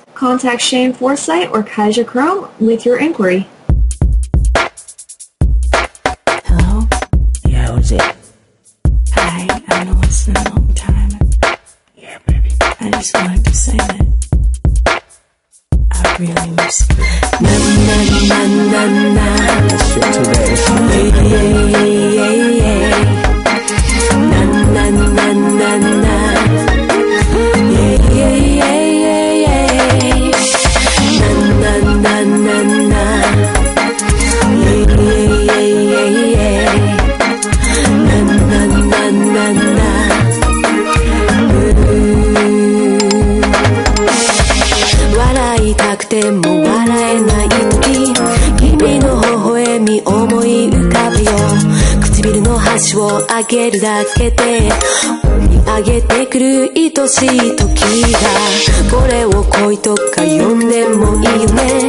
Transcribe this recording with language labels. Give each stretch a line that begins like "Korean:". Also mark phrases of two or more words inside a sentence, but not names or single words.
English: Contact Shane Forsythe or Kaija Chrome with your inquiry. Hello? Yeah, who's it? Hi, I know it's been a long time. Yeah, baby. I just wanted to say that I really miss you. Na na na na na. Na na na na na. Yeah yeah yeah yeah. Na na na na na. Yeah yeah yeah yeah. Na na na na na.
Japanese: 笑いたくても笑えない時、君の微笑み思い浮かぶよ。唇の端を上げるだけで追い上げてくる愛しい時が、これを恋とか呼んでもいいよね。